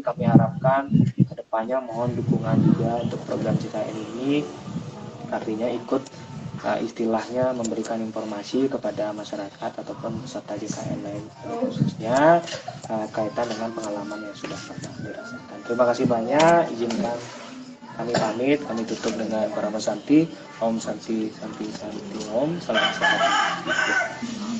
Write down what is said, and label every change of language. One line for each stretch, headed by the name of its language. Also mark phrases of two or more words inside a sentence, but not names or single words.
Indonesian: Kami harapkan kedepannya mohon dukungan juga untuk program JKN ini, artinya ikut istilahnya memberikan informasi kepada masyarakat ataupun peserta JKN lain, khususnya kaitan dengan pengalaman yang sudah pernah dirasakan. Terima kasih banyak. Izinkan kami pamit, kami tutup dengan Parama Santi.
Sanskrit: Om Santi Santi Santi Om. Salam sehat.